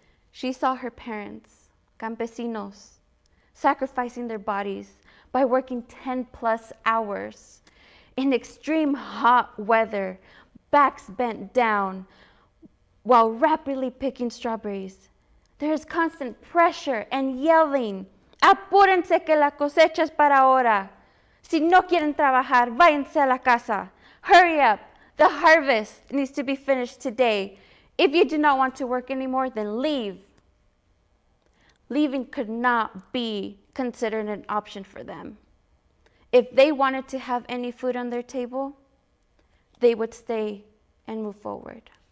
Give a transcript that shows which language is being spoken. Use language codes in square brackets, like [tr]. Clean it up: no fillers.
[en] She saw her parents, campesinos, sacrificing their bodies by working 10+ hours in extreme hot weather, backs bent down, while rapidly picking strawberries. There is constant pressure and yelling. [es] Apúrense que la cosecha es para ahora. Si no quieren trabajar, váyanse a la casa. [en] Hurry up. The harvest needs to be finished today. If you do not want to work anymore, then leave. Leaving could not be considered an option for them. If they wanted to have any food on their table, they would stay and move forward.